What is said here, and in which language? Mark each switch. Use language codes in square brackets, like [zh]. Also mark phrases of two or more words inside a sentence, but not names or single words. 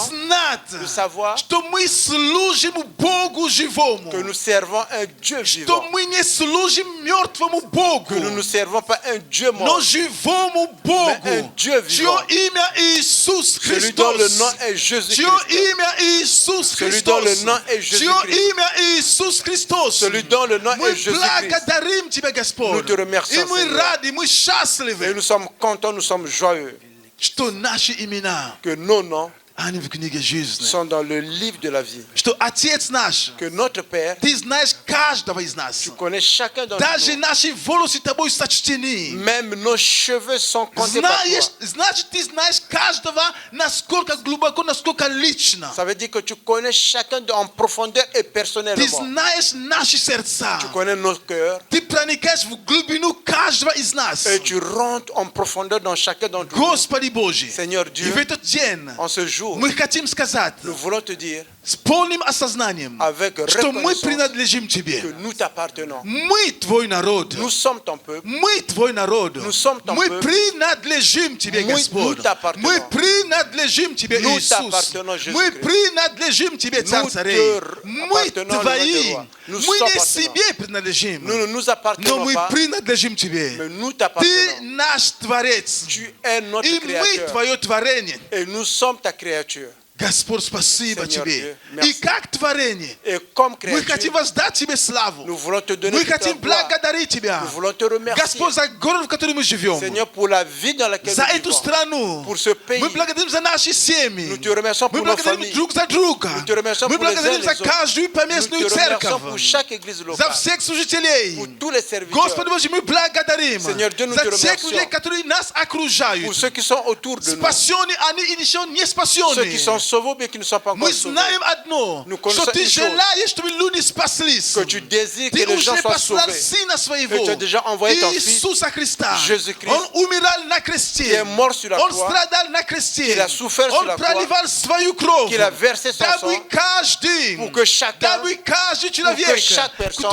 [ru] знать, [fr] de savoir [ru] что мы служим Богу живому, [fr] que nous servons un Dieu [ru] что [fr] vivant. [ru] мы не служим мертвому Богу, [fr] Que nous ne servons pas un Dieu [ru] но [fr] mort, [ru] живому [fr] mais un [ru] Богу, [fr] Dieu [ru] чье [fr] vivant. [ru] имя Иисус [fr] Celui dont le [ru] Христос, [fr] nom est [ru] чье [fr] Jésus-Christ. [ru] имя Иисус [fr] Celui dont le [ru] Христос, [fr] nom est [ru] чье [fr] Jésus-Christ. [ru] имя Иисус Христос. [fr] Celui dont le nom [ru] Мы [fr] est Jésus-Christ. [ru] благодарим Тебя, Господь, [fr] Nous te remercions, [ru] и мы [fr] Seigneur. [ru] рады, мы [fr] Et [ru] счастливы, [fr] nous sommes contents, nous sommes joyeux [ru] что наши имена, [fr] que nos noms [ru] они в книге жизни. [fr] sont dans le livre de la vie. [ru] Что Отец наш, [fr] Que notre Père, [ru] Ты знаешь каждого из нас. [fr] tu connais chacun d'entre [ru] Даже [fr] nous. [ru] наши волосы Тобой сочтены. [fr] Même nos cheveux sont comptés par toi. [ru] Значит, Ты знаешь каждого, насколько глубоко, насколько лично. [fr] Ça veut dire que tu connais chacun en profondeur et [ru] Ты [fr] personnellement. [ru] знаешь наши сердца. [fr] Tu connais nos cœurs [ru] Ты проникаешь в глубину каждого из нас. [fr] et tu rentres en profondeur dans chacun d'entre nous. [ru] Господи Божий, [fr] Seigneur [ru] и [fr] Dieu, [ru] в этот день [fr] en ce jour, [ru] мы хотим сказать [fr] nous voulons te dire [ru] с полным осознанием, [fr] avec [ru] что мы [fr] reconnaissance [ru] принадлежим [fr] que [ru] Тебе. [fr] nous t'appartenons. [ru] Мы Твой народ. [fr] Nous sommes ton peuple. [ru] Мы Твой народ. [fr] Nous sommes ton [ru] Мы [fr] peuple. [ru] принадлежим Тебе, Мы- Господь. [fr] nous t'appartenons. [ru] Мы принадлежим Тебе, [fr] Nous [ru] Иисус. [fr] t'appartenons, Jésus-Christ. [ru] Мы принадлежим Тебе, Царь [fr] Nous [ru] царей. [fr] te [ru] Мы [fr] appartenons, le [ru] Твои. [fr] roi des rois. Nous [ru] Мы [fr] sommes [ru] не [fr] appartenants. [ru] себе принадлежим, [fr] Nous ne nous [ru] но [fr] appartenons [ru] мы [fr] pas, [ru] принадлежим Тебе. [fr] mais nous [ru] Ты [fr] t'appartenons. [ru] наш Творец. [fr] Tu es notre [ru] И мы [fr] créateur. [ru] Твое творение. [fr] Et nous sommes ta créature. [ru] Господь, спасибо [fr] Seigneur [ru] Тебе. [fr] Dieu, merci. [ru] И как творение, [fr] Et comme [ru] мы хотим [fr] créature, [ru] воздать Тебе славу. [fr] nous voulons te donner [ru] Мы [fr] toute la [ru] хотим [fr] gloire. [ru] благодарить Тебя. [fr] Nous voulons te remercier, [ru] Господь, за город, в котором мы живем. [fr] Seigneur, pour la vie dans laquelle [ru] За [fr] nous [ru] эту [fr] vivons. [ru] страну. [fr] Pour ce pays. [ru] Мы благодарим за наши семьи. [fr] Nous te remercions [ru] Мы [fr] pour nos [ru] благодарим [fr] familles. [ru] друг за друга. [fr] Nous te remercions [ru] Мы [fr] pour les uns [ru] благодарим [fr] et [ru] за [fr] les autres. [ru] каждую [fr] Nous [ru] поместную [fr] te remercions [ru] церковь. [fr] pour chaque église [ru] За [fr] locale, [ru] всех служителей. [fr] pour tous les serviteurs, [ru] Господи Боже, мы благодарим [fr] Seigneur Dieu, nous [ru] за [fr] te [ru] всех [fr] remercions. [ru] людей, которые нас окружают. [fr] pour ceux qui sont autour de nous, [ru] Спасенные они или еще не [fr] ceux [ru] спасенные. [fr] qui sont sauvés mais qui ne sont pas encore [ru] Мы [fr] sauvés. [ru] знаем одно, [fr] Nous [ru] что [fr] connaissons [ru] Ты [fr] une chose. [ru] желаешь, чтобы люди спаслись. [fr] Que tu désires [ru] Ты [fr] que les gens [ru] уже [fr] soient [ru] послал [fr] sauvés. [ru] Сына [fr] Et [ru] Своего, [fr] tu as déjà envoyé ton Fils, [ru] Иисуса Христа. [fr] Jésus-Christ, [ru] Он умирал на [fr] qui [ru] кресте. [fr] est mort sur la [ru] Он [fr] croix, [ru] страдал на кресте. [fr] qu'il a souffert sur [ru] Он [fr] la croix, [ru] проливал свою кровь. [fr] qu'il a versé son [ru] Дабы [fr] sang, [ru] каждый, [fr] pour que chacun, [ru] дабы каждый человек, [fr] chaque personne,